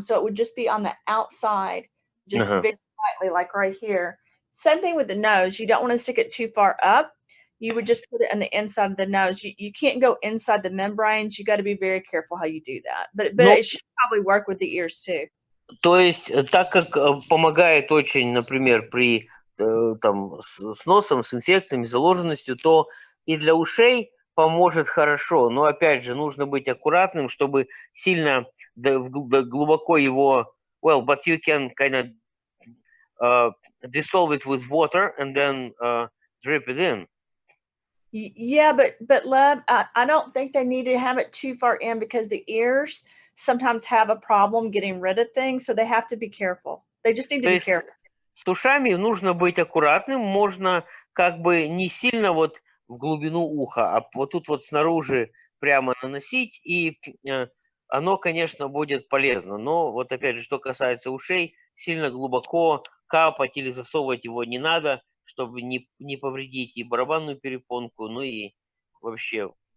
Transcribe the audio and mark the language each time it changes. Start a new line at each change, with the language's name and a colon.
English: So it would just be on the outside, just very slightly, like right here. Same thing with the nose. You don't want to stick it too far up. You would just put it on the inside of the nose. You can't go inside the membranes. You got to be very careful how you do that. But it should probably work with the ears too.
Russian: То есть, так как помогает очень, например, при там, с носом, с инфекциями, заложенностью, то и для ушей поможет хорошо. Но опять же, нужно быть аккуратным, чтобы сильно глубоко его...
English: Well, but you can kind of dissolve it with water and then drip it in. Yeah, but love, I don't think they need to have it too far in, because the ears sometimes have a problem getting rid of things, so they have to be careful. They just need to be careful.
Russian: С ушами нужно быть аккуратным, можно как бы не сильно вот в глубину уха, а вот тут вот снаружи прямо наносить, и оно, конечно, будет полезно. Но вот опять же, что касается ушей, сильно глубоко капать или засовывать его не надо, чтобы не повредить и барабанную перепонку, ну и вообще.